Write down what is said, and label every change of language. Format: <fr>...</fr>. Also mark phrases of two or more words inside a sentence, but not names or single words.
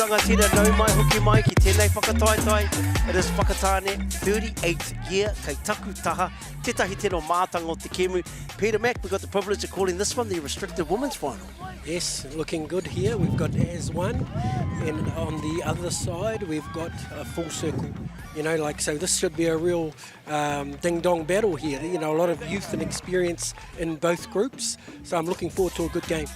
<mi>tira nau mai hoki mai ki tēnei whakataetai.</mi> <en>It is Whakatane, 38th year,</en> <mi>kei taku taha, tētahi tino mātanga o te Kemu.</mi> <en>Peter Mac, we've got the privilege of calling this one the restricted women's final. Yes, looking good here. We've got AZ1, and on the other side we've got a full circle. You know, like, so this should be a real ding-dong battle here. You know, a lot of youth and experience in both groups. So I'm looking forward to a good game.</en>